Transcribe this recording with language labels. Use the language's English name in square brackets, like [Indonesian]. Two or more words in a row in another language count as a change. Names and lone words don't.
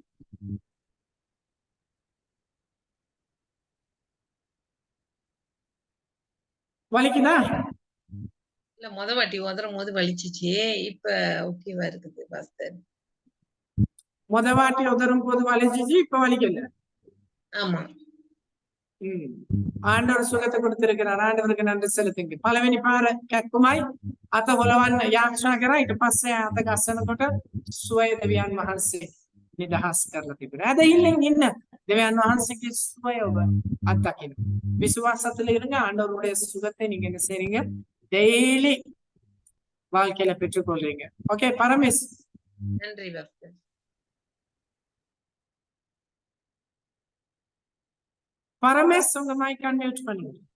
[Tamil] வலிக்குதா? இல்ல, வாட்டி உதரும் போது வலிச்சிச்சு. இப்ப ஓகேவா இருக்குது பாஸ்டர். வாட்டி உதரும் போது வலிச்சிச்சு, இப்ப வலிக்கல. ஆமா. ஆண்டவர் சுகத்தை கொடுத்திருக்கிறார். ආණ්ඩවருக்கு நன்றி செலுத்துங்க. [Sinhala] පළවෙනි පාර කැක්කුමයි අත හොලවන්න යාඥා කරා. ඊට පස්සේ අත ගස්සනකොට සුවය දෙවියන් වහන්සේ නිදහස් කරලා තිබුණා. ඇදහිල්ලෙන් ඉන්න දෙවියන් වහන්සේගේ සුවය ඔබ අත්දකින්න. [Tamil] விசுவாசத்துல இருங்க. ஆண்டவருடைய சுகத்தை நீங்க என்ன செய்றீங்க? டெய்லி வாழ்க்கையில பெற்றுக்கொள்றீங்க. ஓகே பரமேஸ். நன்றி பாஸ்டர். பரமேஸ் உங்க [English] mic unmute [Tamil] பண்ணுங்க.